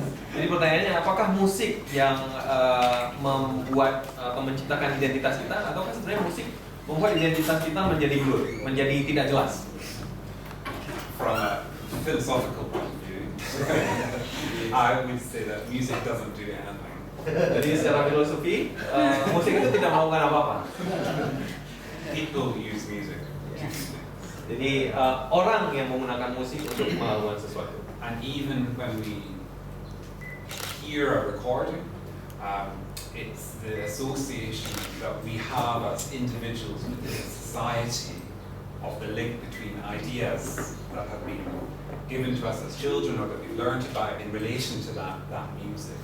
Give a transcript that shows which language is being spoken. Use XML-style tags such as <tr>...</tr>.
<id>Jadi pertanyaannya, apakah musik yang membuat atau menciptakan identitas kita, ataukah sebenarnya musik membuat identitas kita menjadi blur, menjadi tidak jelas?</id> <en>From a philosophical point of view, I would say that music doesn't do anything.</en> <id>Jadi secara filosofi, musik itu tidak melakukan apa-apa.</id> <en>People use music to do things.</en> <id>Jadi orang yang menggunakan musik untuk melakukan sesuatu.</id> <en>And even when we hear a recording, it's the association that we have as individuals within a society of the link between ideas that have been given to us as children or that we've learned about in relation to that music.</en>